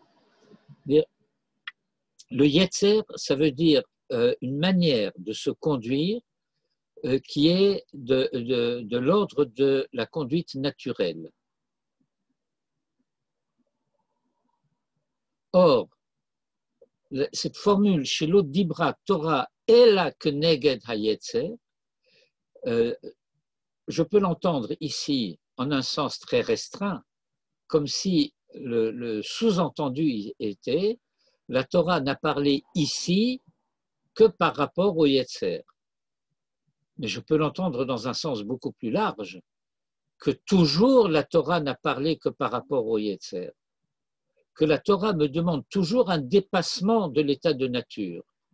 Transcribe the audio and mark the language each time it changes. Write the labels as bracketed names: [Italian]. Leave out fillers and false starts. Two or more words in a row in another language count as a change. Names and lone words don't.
[French] Le Yetzer, ça veut dire une manière de se conduire qui est de l'ordre de la conduite naturelle. Or, cette formule chez l'autre [Hebrew] דברה תורה אלא כנגד היצר, [French] je peux l'entendre ici en un sens très restreint, comme si le sous-entendu était la Torah n'a parlé ici que par rapport au Yetzer. Mais je peux l'entendre dans un sens beaucoup plus large, que toujours la Torah n'a parlé que par rapport au Yetzer, que la Torah me demande toujours un dépassement de l'état de nature,